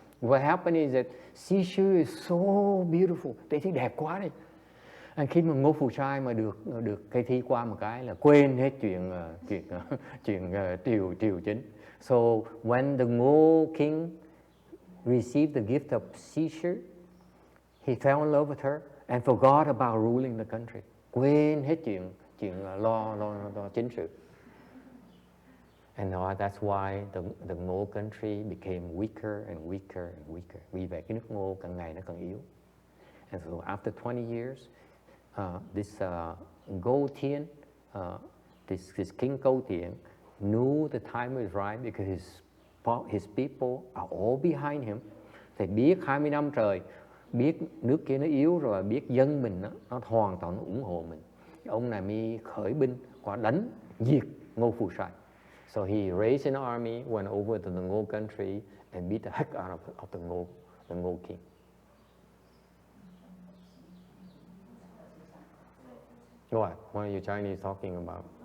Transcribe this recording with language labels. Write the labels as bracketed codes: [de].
[en] What happened is that Sishu is so beautiful. [vi] Tây Thi đẹp quá đi. Khi mà Ngô Phù Sai mà được Tây Thi qua một cái là quên hết chuyện triều chính. [en] So when the Ngô King received the gift of Sishu, he fell in love with her and forgot about ruling the country. [vi] Quên hết chuyện lo chính sự. [en] And that's why the Ngô country became weaker and weaker and weaker. [vi] Vì vậy cái nước Ngô càng ngày nó càng yếu. [en] And so after 20 years, this Go Tien, this King Go Tien, knew the time was right because his people are all behind him. [vi] Thầy biết 20 năm trời, biết nước kia nó yếu rồi, biết dân mình nó hoàn toàn nó ủng hộ mình. Ông này mới khởi binh qua đánh diệt Ngô Phù Sai. [en] So he raised an army, went over to the Ngô country and beat the heck out of the Ngô king. What are you Chinese talking about?